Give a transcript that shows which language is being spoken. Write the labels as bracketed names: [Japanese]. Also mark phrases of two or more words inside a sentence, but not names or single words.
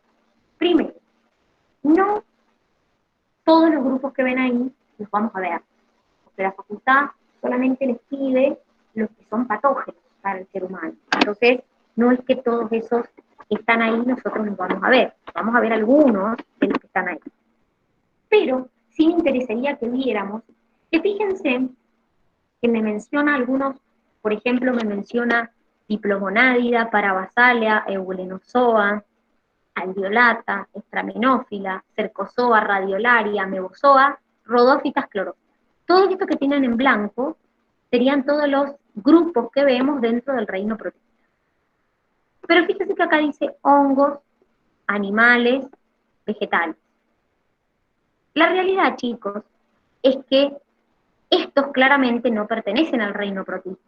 [Spanish] Primero, no todos los grupos que ven ahí los vamos a ver, porque la facultad solamente les pide los que son patógenos para el ser humano. Entonces, no es que todos esos que están ahí nosotros los vamos a ver algunos de los que están ahí. Pero sí me interesaría que viéramos, que fíjense que me menciona algunos, por ejemplo, me menciona Diplomonádida, Parabasalia, Eugulenozoa, Alveolata, Estraminófila, Cercozoa, Radiolaria, Mebozoa, Rodófitas, Clorófitas. Todos estos que tienen en blanco serían todos los grupos que vemos dentro del reino protista. Pero fíjense que acá dice hongos, animales, vegetales. La realidad, chicos, es que estos claramente no pertenecen al reino protista.